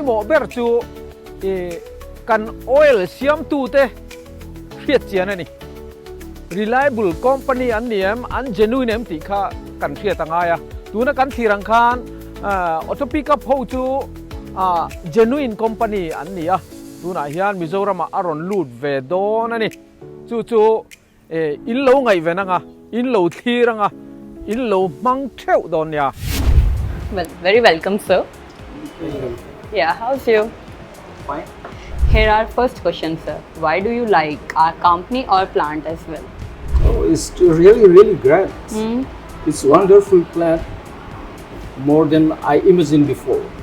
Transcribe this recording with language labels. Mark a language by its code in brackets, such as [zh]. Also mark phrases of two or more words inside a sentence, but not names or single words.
[lus] mo ber chu kan oil siam tu te hriat chian ani [en] reliable company [lus] an niam an genuine em ti kha kan hriat anga ya tuna kan thirang khan [en] auto pickup [lus] ho chu [en] genuine company [lus] an nia tuna hian Mizoram aron lut ve don ani chu in lo ngai venanga in lo thiranga in lo mang theu don ya. [en] Well, very welcome, sir. Yeah, how's you? Fine. Here our first question, sir. Why do you like our company or plant as well? Oh, it's really great. It's wonderful plant, more than I imagined before.